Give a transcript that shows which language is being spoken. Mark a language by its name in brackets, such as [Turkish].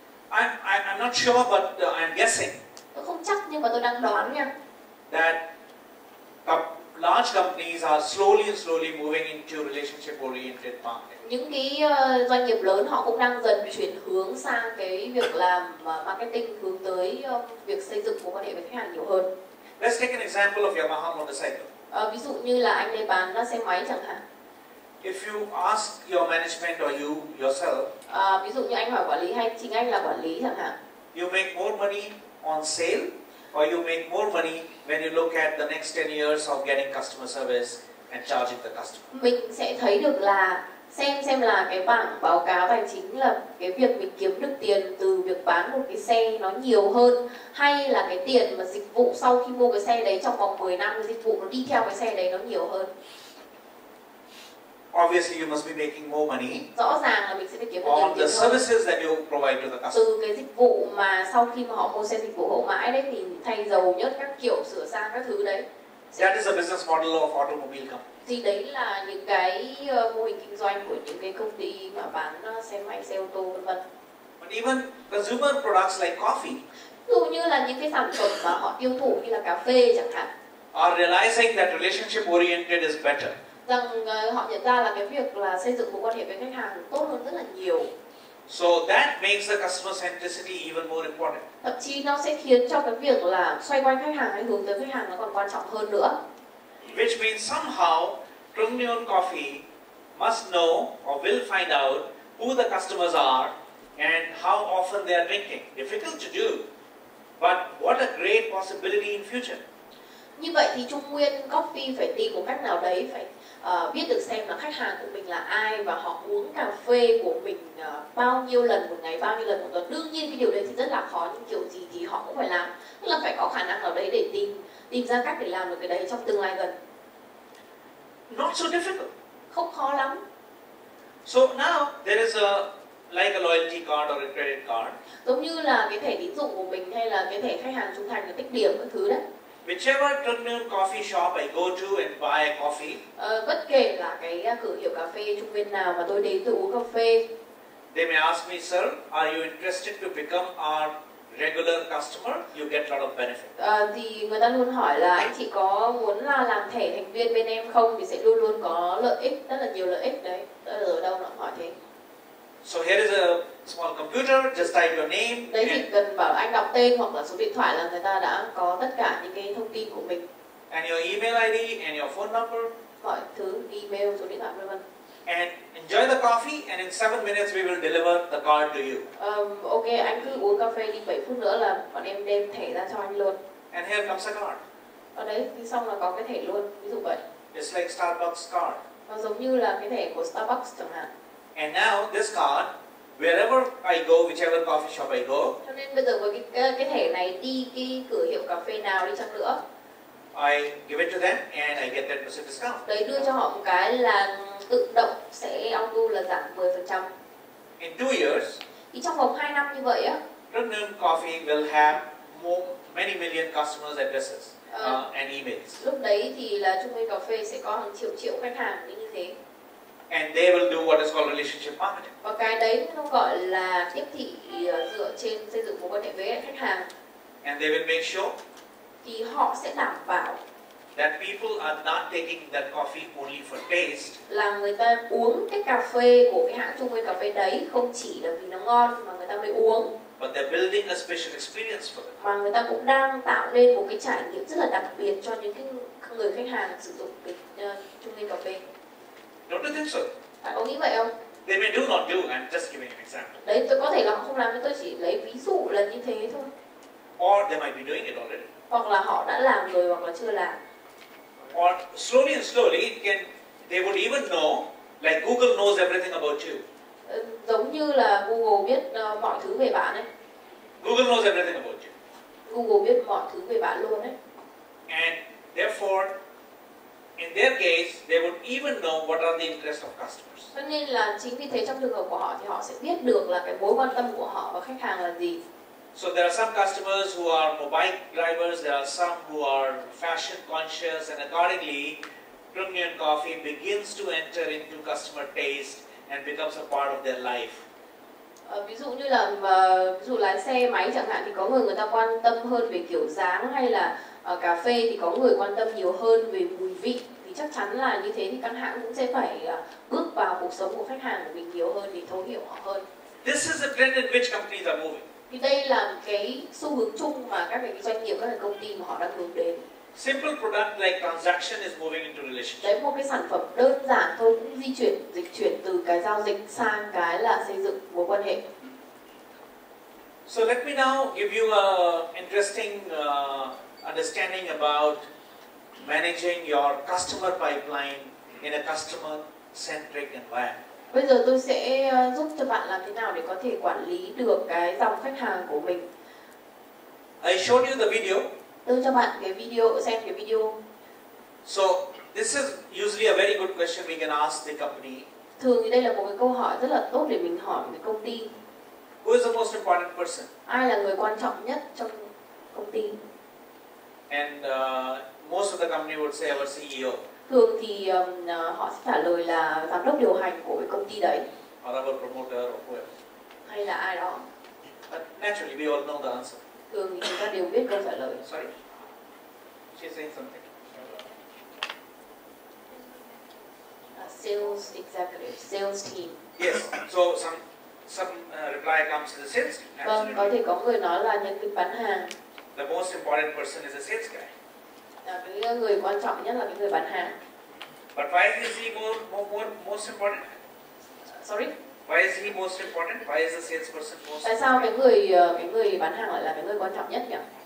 [English] I'm not sure, but I'm guessing. [Vietnamese] Tôi không chắc nhưng mà tôi đang đoán nha. [English] That large companies are slowly moving into relationship-oriented market. [Vietnamese] Những cái doanh nghiệp lớn họ cũng đang dần chuyển hướng sang cái việc làm marketing, hướng tới việc xây dựng mối quan hệ với khách hàng nhiều hơn. [English] Let's take an example of Yamaha motorcycle. [Vietnamese] Ví dụ như là anh ấy bán xe máy chẳng hạn. [English] If you ask your management or you yourself, [Vietnamese] ví dụ như anh hỏi quản lý hay chính anh là quản lý chẳng hạn. [English] You make more money on sale, or you make more money when you look at the next 10 years of getting customer service and charging the customer. [Vietnamese] Mình sẽ thấy được là xem là cái bảng báo cáo tài chính là cái việc mình kiếm được tiền từ việc bán một cái xe nó nhiều hơn, hay là cái tiền mà dịch vụ sau khi mua cái xe đấy trong vòng 10 năm cái dịch vụ nó đi theo cái xe đấy nó nhiều hơn. [English] Obviously you must be making more money [Vietnamese] Rõ ràng là mình sẽ phải kiếm được [English] on [Vietnamese] nhiều [English] the [Vietnamese] tiền hơn [English] services that you provide to the customer. [Vietnamese] từ cái dịch vụ mà sau khi mà họ mua xe dịch vụ hậu mãi đấy, thì thay dầu nhớt các kiểu, sửa sang các thứ đấy. [English] That is a business model of automobile company. [Vietnamese] Thì đấy là những cái mô hình kinh doanh của những cái công ty mà bán xe máy, xe ô tô vân vân. [English] But even consumer products like coffee [Vietnamese] Ví dụ như là những cái sản phẩm mà họ tiêu thụ như là cà phê chẳng hạn, [English] are realizing that relationship oriented is better. [Vietnamese] rằng họ nhận ra là cái việc là xây dựng mối quan hệ với khách hàng tốt hơn rất là nhiều. [English] So that makes the customer centricity even more important. [Vietnamese] Thậm chí nó sẽ khiến cho cái việc là xoay quanh khách hàng hay hướng tới khách hàng nó còn quan trọng hơn nữa. [English] Which means somehow Trường Coffee must know or will find out who the customers are and how often they are drinking. Difficult to do, but what a great possibility in future. [Vietnamese] Như vậy thì Trung Nguyên Coffee phải tìm một cách nào đấy phải biết được xem là khách hàng của mình là ai và họ uống cà phê của mình bao nhiêu lần một ngày, bao nhiêu lần một tuần. Đương nhiên cái điều đấy thì rất là khó, nhưng kiểu gì thì họ cũng phải làm. Tức là phải có khả năng nào đấy để tìm ra cách để làm được cái đấy trong tương lai gần. [English] Not so difficult. [Vietnamese] Không khó lắm. [English] So now there is like a loyalty card or a credit card. [Vietnamese] Giống như là cái thẻ tín dụng của mình hay là cái thẻ khách hàng trung thành là tích điểm các thứ đấy. [English] Whichever Trường coffee shop I go to and buy coffee, [Vietnamese] bất kể là cái cửa hiệu cà phê Trung Nguyên nào mà tôi đến tôi uống cà phê, [English] they may ask me, sir, are you interested to become our regular customer? You get a lot of benefit. [Vietnamese] Thì người ta luôn hỏi là anh chị có muốn là làm thẻ thành viên bên em không, thì sẽ luôn luôn có lợi ích, rất là nhiều lợi ích đấy. Ở đâu nó hỏi thế. [English] So here is a small computer, just type your name. [Vietnamese] Đấy chỉ cần bảo anh đọc tên hoặc là số điện thoại là người ta đã có tất cả những cái thông tin của mình. [English] And your email ID and your phone number. [Vietnamese] Mọi thứ, email, số điện thoại vân vân. [English] and enjoy the coffee, and in 7 minutes we will deliver the card to you. [Vietnamese] Ok, anh cứ uống cà phê đi, 7 phút nữa là bọn em đem thẻ ra cho anh luôn. [English] And here comes a card. [Vietnamese] Ở đấy thì xong là có cái thẻ luôn, ví dụ vậy. [English] It's like Starbucks card. [Vietnamese] Nó giống như là cái thẻ của Starbucks chẳng hạn. [English] And now this card, wherever I go, whichever coffee shop I go, [Vietnamese] Cho nên bây giờ với cái thẻ này đi cái cửa hiệu cà phê nào đi chăng nữa, [English] I give it to them and I get 10% discount. [Vietnamese] đấy đưa cho họ một cái là tự động sẽ auto là giảm 10%. [English] In 2 years, [Vietnamese] Thì trong vòng 2 năm như vậy á, [English] Premium Coffee will have many million customers addresses and emails. [Vietnamese] lúc đấy thì là Trung Nguyên Cà phê sẽ có hàng triệu khách hàng như thế. [English] And they will do what is called relationship marketing. [Vietnamese] Và cái đấy nó gọi là tiếp thị dựa trên xây dựng mối quan hệ với khách hàng. [English] And they will make sure [Vietnamese] Thì họ sẽ đảm bảo [English] that people are not taking that coffee only for taste, [Vietnamese] là người ta uống cái cà phê của cái hãng Trung Nguyên Cà phê đấy không chỉ là vì nó ngon mà người ta mới uống, [English] but they're building a special experience for them. [Vietnamese] mà người ta cũng đang tạo nên một cái trải nghiệm rất là đặc biệt cho những cái người khách hàng sử dụng cái Trung Nguyên Cà phê. [English] Don't you think so? [Vietnamese] Bạn có nghĩ vậy không? [English] They may do not do. I'm just giving an example. [Vietnamese] Đấy, tôi có thể là họ không làm, nhưng tôi chỉ lấy ví dụ là như thế thôi. [English] Or they might be doing it already. [Vietnamese] Hoặc là họ đã làm rồi hoặc là chưa làm. [English] Or slowly and slowly, they would even know, like Google knows everything about you. [Vietnamese] Giống như là Google biết mọi thứ về bạn ấy. [English] Google knows everything about you. [Vietnamese] Google biết mọi thứ về bạn luôn ấy. [English] And therefore, in their case, they would even know what are the interests of customers. [Vietnamese] Cho nên là chính vì thế trong trường hợp của họ thì họ sẽ biết được là cái mối quan tâm của họ và khách hàng là gì. [English] So there are some customers who are mobile drivers, there are some who are fashion conscious, and accordingly, Premium Coffee begins to enter into customer taste and becomes a part of their life. [Vietnamese] Ví dụ như là ví dụ lái xe máy chẳng hạn thì có người ta quan tâm hơn về kiểu dáng, hay là cà phê thì có người quan tâm nhiều hơn về mùi vị. Thì chắc chắn là như thế thì các hãng cũng sẽ phải bước vào cuộc sống của khách hàng của mình nhiều hơn để thấu hiểu họ hơn. [English] This is the trend in which companies are moving. [Vietnamese] Thì đây là cái xu hướng chung mà các cái doanh nghiệp, các cái công ty mà họ đang hướng đến. [English] Simple product like transaction is moving into relationship. [Vietnamese] Đấy, một cái sản phẩm đơn giản thôi cũng dịch chuyển từ cái giao dịch sang cái là xây dựng mối quan hệ. [English] So let me now give you an interesting understanding about managing your customer pipeline in a customer-centric environment. [Vietnamese] Bây giờ tôi sẽ giúp cho bạn làm thế nào để có thể quản lý được cái dòng khách hàng của mình. [English] I showed you the video. [Vietnamese] Tôi cho bạn cái video, xem cái video. [English] So this is usually a very good question we can ask the company. [Vietnamese] Thường thì đây là một cái câu hỏi rất là tốt để mình hỏi cái công ty. [English] Who is the most important person? [Vietnamese] Ai là người quan trọng nhất trong công ty? [English] And most of the company would say our CEO. [Vietnamese] Thường thì họ sẽ trả lời là giám đốc điều hành của cái công ty đấy. [English] Or our promoter or whoever. [Vietnamese] Hay là ai đó. [English] But naturally we all know the answer. [Vietnamese] Thường thì chúng ta đều biết câu trả lời. [English] Sorry? She's saying something. Sales executive, sales team. Yes. So some reply comes to the sales team. [Vietnamese] Vâng, có thể có người nói là nhân viên bán hàng. [English] The most important person is a sales guy. [Vietnamese] Cái người quan trọng nhất là cái người bán hàng. [English] But why is he most important? Sorry? Why is he most important? Why is the salesperson most important? [Vietnamese] Tại sao cái người bán hàng lại là cái người quan trọng nhất nhỉ?